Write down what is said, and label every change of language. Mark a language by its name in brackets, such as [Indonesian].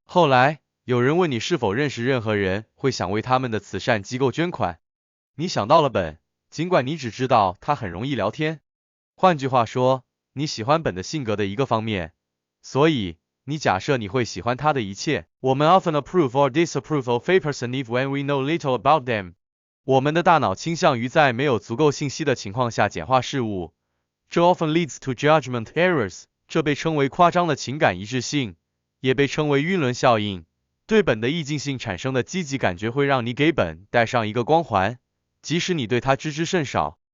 [Chinese] 后来，有人问你是否认识任何人会想为他们的慈善机构捐款。你想到了本，尽管你只知道他很容易聊天。换句话说，你喜欢本的性格的一个方面，所以你假设你会喜欢他的一切。我们 [English] often approve or disapprove of a person even when we know little about them。 [Chinese] 我们的大脑倾向于在没有足够信息的情况下简化事物。这 [English] often leads to judgment errors， [Chinese] 这被称为夸张的情感一致性，也被称为晕轮效应。对本的意境性产生的积极感觉会让你给本带上一个光环，即使你对它知之甚少。